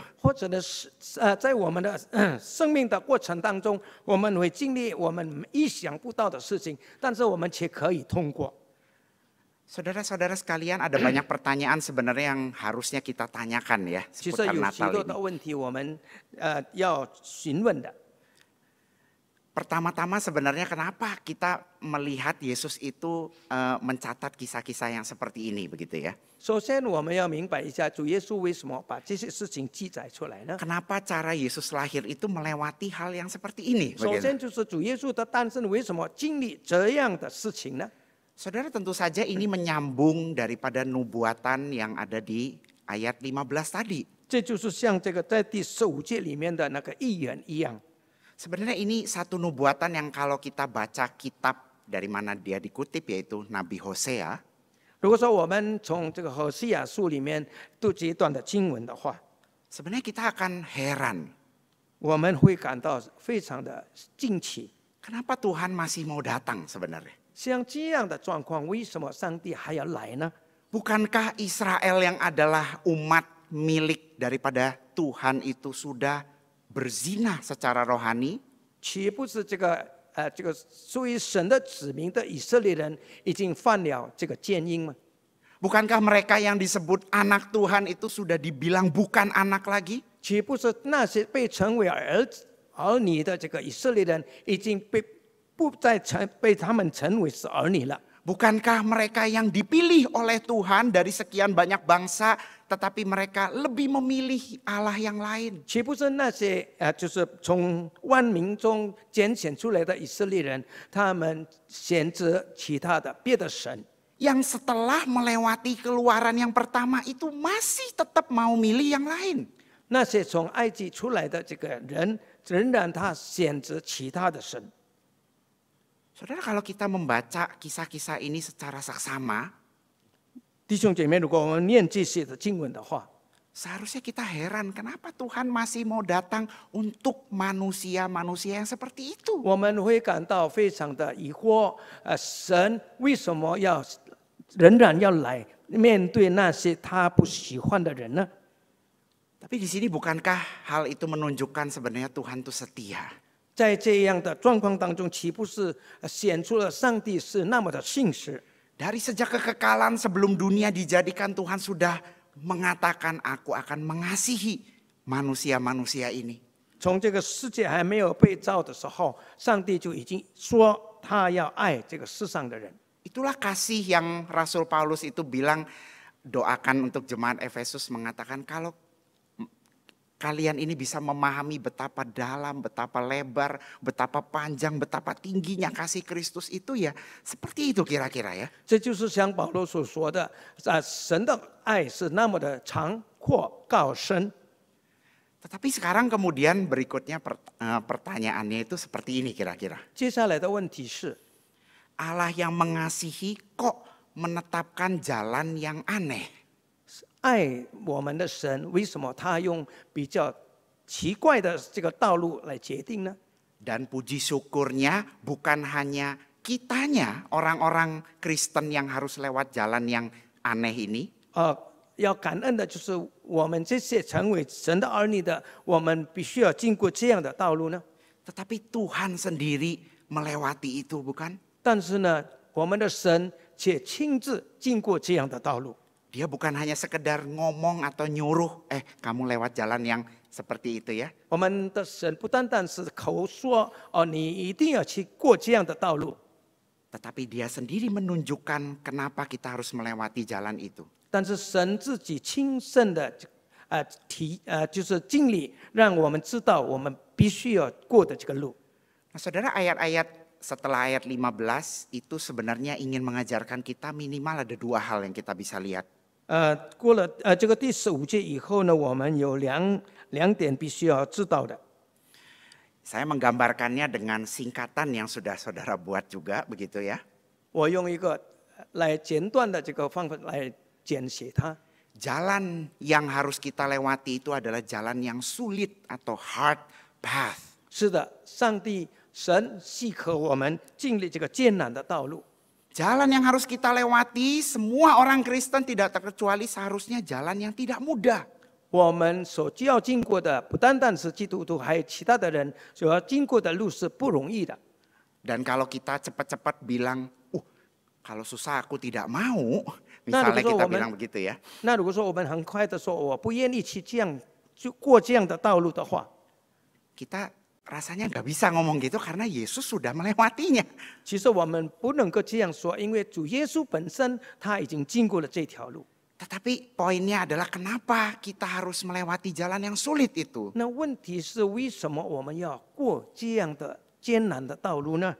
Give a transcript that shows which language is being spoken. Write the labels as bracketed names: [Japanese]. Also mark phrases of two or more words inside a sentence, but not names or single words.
[Chinese] 或者呢是在我们的生命的过程当中，我们会经历我们意想不到的事情，但是我们却可以通过。 [Indonesian] Saudara-saudara sekalian, ada banyak pertanyaan sebenarnya yang harusnya kita tanyakan ya [Chinese] 其实 [Indonesian] seputar [Chinese] 有许 [Indonesian] Natal [Chinese] 多的 [Indonesian] ini. [Chinese] 问题我们要询问的。 [Indonesian] Pertama-tama sebenarnya kenapa kita melihat Yesus itu mencatat kisah-kisah yang seperti ini begitu ya. [Chinese] 首先，我们要明白一下主耶稣为什么把这些事情记载出来呢？ [Indonesian] Kenapa cara Yesus lahir itu melewati hal yang seperti ini [Chinese] 首 [Indonesian] begitu. [Chinese] 先就是主耶稣的诞生为什么经历这样的事情呢？ [Indonesian] Saudara tentu saja ini menyambung daripada nubuatan yang ada di ayat 15 tadi. [Chinese] 这就是像这个在第15节里面的那个预言一样。 [Indonesian] Sebenarnya ini satu nubuatan yang kalau kita baca kitab dari mana dia dikutip yaitu Nabi Hosea. [Chinese] 如果说我们从这个何西亚书里面读这一段的经文的话， [Indonesian] Sebenarnya kita akan heran. [Chinese] 我们会感到非常的惊奇。 [Indonesian] Kenapa Tuhan masih mau datang sebenarnya? [Chinese] 像这样的状况，为什么上帝还要来呢？ [Indonesian] Bukankah Israel yang adalah umat milik daripada Tuhan itu sudah berzina secara rohani? [Chinese] 岂不是这个属于神的子民的以色列人已经犯了这个奸淫吗？ [Indonesian] Bukankah mereka yang disebut anak Tuhan itu sudah dibilang bukan anak lagi? [Chinese] 岂不是那些被称为儿女的这个以色列人已经不再被他们称为是儿女了？ [Indonesian] Bukankah mereka yang dipilih oleh Tuhan dari sekian banyak bangsa, tetapi mereka lebih memilih Allah yang lain? [Chinese] 岂不是那些就是从万民中拣选出来的以色列人，他们选择其他的别的神， [Indonesian] Yang setelah melewati keluaran yang pertama itu masih tetap mau milih yang lain. [Chinese] 那些从埃及出来的这个人，仍然他选择其他的神。 [Indonesian] Saudara, kalau kita membaca kisah-kisah ini secara saksama, [Chinese] 弟兄姐妹，如果我们念这些的经文的话， [Indonesian] seharusnya kita heran kenapa Tuhan masih mau datang untuk manusia-manusia yang seperti itu. [Chinese] 我们会感到非常的疑惑，神为什么仍然要来面对那些他不喜欢的人呢？ [Indonesian] Tapi di sini bukankah hal itu menunjukkan sebenarnya Tuhan itu setia? [Chinese] 在这样的状况当中，岂不是显出了上帝是那么的信实？ [Indonesian] Dari sejak kekekalan sebelum dunia dijadikan, Tuhan sudah mengatakan aku akan mengasihi manusia-manusia ini. [Chinese] 从这个世界还没有被造的时候，上帝就已经说他要爱这个世上的人。 [Indonesian] Itulah kasih yang Rasul Paulus itu bilang, doakan untuk jemaat Efesus, mengatakan kalau kalian ini bisa memahami betapa dalam, betapa lebar, betapa panjang, betapa tingginya kasih Kristus itu ya. Seperti itu kira-kira ya. [Chinese] 这就是像保罗所说的，神的爱是那么的长阔高深。 [Indonesian] Tetapi sekarang kemudian berikutnya pertanyaannya itu seperti ini kira-kira. [Chinese] 接下来的问题是， [Indonesian] Allah yang mengasihi kok menetapkan jalan yang aneh? [Chinese] 爱我们的神为什么他用比较奇怪的这个道路来决定呢？ [Indonesian] Dan puji syukurnya bukan hanya kitanya, orang-orang Kristen yang harus lewat jalan yang aneh ini. [Chinese] 要感恩的就是我们这些成为神的儿女的，我们必须要经过这样的道路呢。 [Indonesian] Tetapi Tuhan sendiri melewati itu bukan? [Chinese] 但是呢，我们的神却亲自经过这样的道路。 [Indonesian] Dia bukan hanya sekedar ngomong atau nyuruh, kamu lewat jalan yang seperti itu ya. [Chinese] 我们的神不单单是口说你一定要去过这样的道路， [Indonesian] Tetapi dia sendiri menunjukkan kenapa kita harus melewati jalan itu. [Chinese] 但是神自己亲身的就是经历，让我们知道我们必须要过的这个路。 [Indonesian] Nah, saudara, ayat-ayat setelah ayat 15 itu sebenarnya ingin mengajarkan kita minimal ada dua hal yang kita bisa lihat. [Chinese] 过了这个第15节以后呢，我们有两点必须要知道的。 [Indonesian] Saya menggambarkannya dengan singkatan yang sudah saudara buat juga, begitu ya. [Chinese] 我用一个来简短的这个方法来简写它。 [Indonesian] Jalan yang harus kita lewati itu adalah jalan yang sulit atau [English] hard path. [Chinese] 是的，上帝神许可我们经历这个艰难的道路。 [Indonesian] Jalan yang harus kita lewati, semua orang Kristen tidak terkecuali seharusnya jalan yang tidak mudah. [Chinese] 我们所要经过的，不单单是基督徒，还有其他的人所要经过的路是不容易的。 [Indonesian] Dan kalau kita cepat-cepat bilang, kalau susah aku tidak mau, misalnya kita bilang begitu ya. [Chinese] 那如果说我们很快的说我不愿意去这样就过这样的道路的话， [Indonesian] Kita rasanya nggak bisa ngomong gitu karena Yesus sudah melewatinya. [Chinese] 其实我们不能够这样说，因为主耶稣本身他已经经过了这条路。 [Indonesian] Tetapi poinnya adalah kenapa kita harus melewati jalan yang sulit itu. [Chinese] 那问题是为什么我们要过这样的艰难的道路呢？